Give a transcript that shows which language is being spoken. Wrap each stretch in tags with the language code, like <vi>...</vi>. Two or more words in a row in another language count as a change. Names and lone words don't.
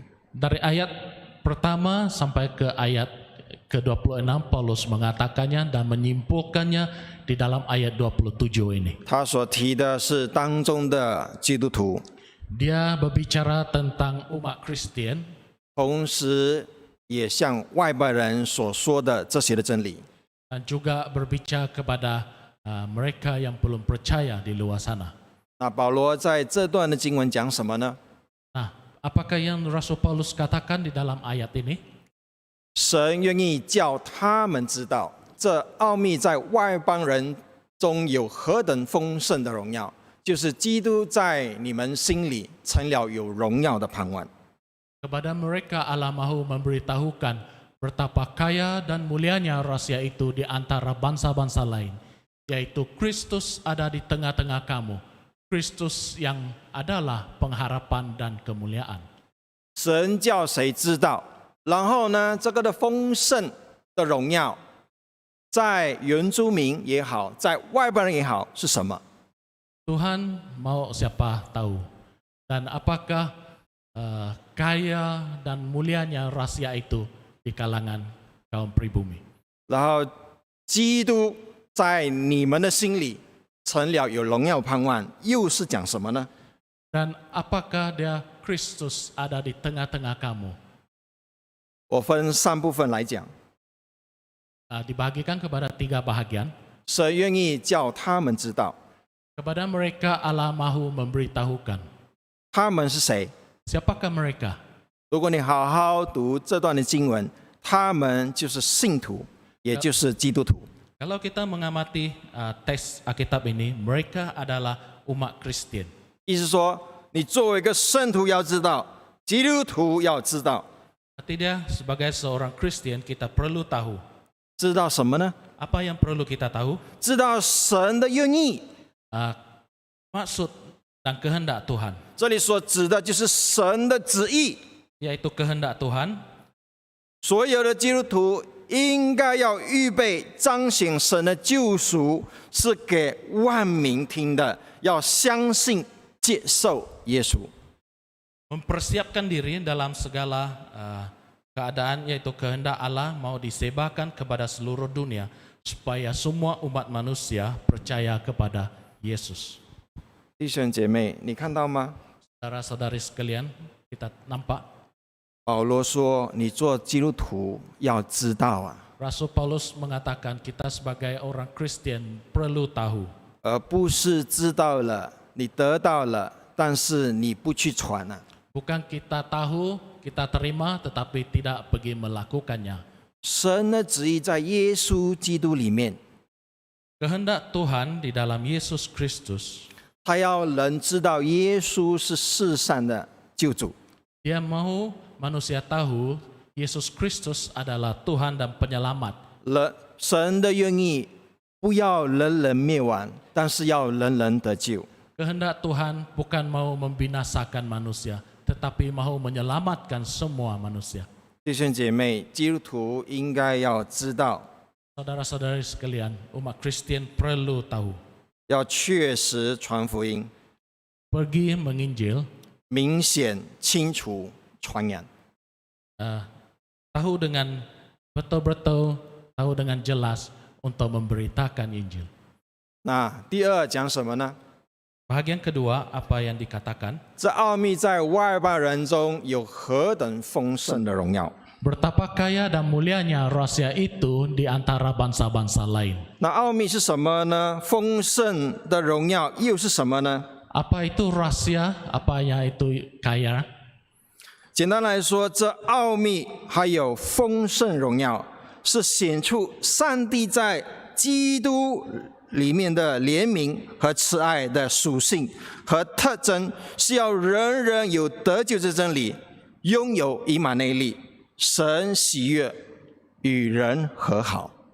<id>Dari ayat pertama sampai ke ayat ke-26 Paulus mengatakannya dan menyimpulkannya di dalam ayat 27 ini.</id> <zh>他所提的是当中的基督徒，</zh> <id>Dia berbicara tentang umat Kristen</id> <zh>同时也向外邦人所说的这些的真理。</zh> <id>dan juga berbicara kepada mereka yang belum percaya di luar sana.</id> <zh>那保罗在这段的经文讲什么呢？</zh> <id>Nah, apakah yang Rasul Paulus katakan di dalam ayat ini?</id> <zh>神愿意叫他们知道，这奥秘在外邦人中有何等丰盛的荣耀，就是基督在你们心里成了有荣耀的盼望。</zh> <id>Kepada mereka Allah mahu memberitahukan betapa kaya dan mulianya rahasia itu di antara bangsa-bangsa lain, yaitu Kristus ada di tengah-tengah kamu, Kristus yang adalah pengharapan dan kemuliaan.</id> <zh>神叫谁知道？然后呢，这个的丰盛的荣耀，在原住民也好，在外邦人也好，是什么？</zh> <id>Tuhan mau siapa tahu? Dan apakah kaya dan mulianya rahasia itu di kalangan kaum pribumi?</id> <zh>然后基督在你们的心里成了有荣耀盼望，又是讲什么呢？</zh> <id>Dan apakah dia Kristus ada di tengah-tengah kamu?</id> <zh>我分三部分来讲。</zh> <id>Dibagikan kepada 3 bahagian.</id> <zh>神愿意叫他们知道，</zh> <id>Kepada mereka Allah mahu memberitahukan.</id> <zh>他们是谁？</zh> <id>Siapakah mereka?</id> <zh>如果你好好读这段的经文，他们就是信徒，也就是基督徒。</zh> <id>Kalau kita mengamati teks Alkitab ini, mereka adalah umat Kristen.</id> <zh>意思说，你作为一个圣徒要知道，基督徒要知道，</zh> <id>Artinya sebagai seorang Kristen kita perlu tahu</id> <zh>知道什么呢？</zh> <id>Apa yang perlu kita tahu?</id> <zh>知道神的愿意。</zh> <id>Maksud dan kehendak Tuhan,</id> <zh>这里所指的就是神的旨意。</zh> <id>yaitu kehendak Tuhan.</id> <zh>所有的基督徒应该要预备彰显神的救赎，是给万民听的，要相信接受耶稣。</zh> <id>Mempersiapkan diri dalam segala keadaan, yaitu kehendak Allah mau disebarkan kepada seluruh dunia supaya semua umat manusia percaya kepada Yesus.</id> <zh>弟兄姐妹，你看到吗？</zh> <id>Saudara-saudari sekalian, kita nampak</id> <zh>保罗说：“你做基督徒要知道啊，</zh> <id>Rasul Paulus mengatakan kita sebagai orang Kristen perlu tahu,</id> <zh>而不是知道了，你得到了，但是你不去传啊。</zh> <id>bukan kita tahu, kita terima tetapi tidak pergi melakukannya.</id> <zh>神的旨意在耶稣基督里面，</zh> <id>Kehendak Tuhan di dalam Yesus Kristus,</id> <zh>他要人知道耶稣是世上的救主。</zh> <id>Dia mau manusia tahu Yesus Kristus adalah Tuhan dan penyelamat.</id> <zh>神的愿意不要人人灭亡，但是要人人得救。</zh> <id>Kehendak Tuhan bukan mau membinasakan manusia, tetapi mau menyelamatkan semua manusia.</id> <zh>弟兄姐妹，基督徒应该要知道，</zh> <id>Saudara-saudari sekalian, umat Kristen perlu tahu,</id> <zh>要确实传福音，</zh> <id>pergi menginjil,</id> <zh>明显清楚传扬。</zh> <id>tahu dengan betul-betul, tahu dengan jelas untuk memberitakan Injil.</id> <zh>那第二讲什么呢？</zh> <id>Bahagian kedua, apa yang dikatakan?</id> <zh>这奥秘在外邦人中有何等丰盛的荣耀！</zh> <id>Betapa kaya dan mulianya rahasia itu di antara bangsa-bangsa lain.</id> <zh>那奥秘是什么呢？丰盛的荣耀又是什么呢？</zh> <id>Apa itu rahasia? Apa yang itu kaya?</id> <zh>简单来说，这奥秘还有丰盛荣耀，是显出上帝在基督里面的怜悯和慈爱的属性和特征，是要人人有得救之真理，拥有以马内利，神喜悦，与人和好。</zh>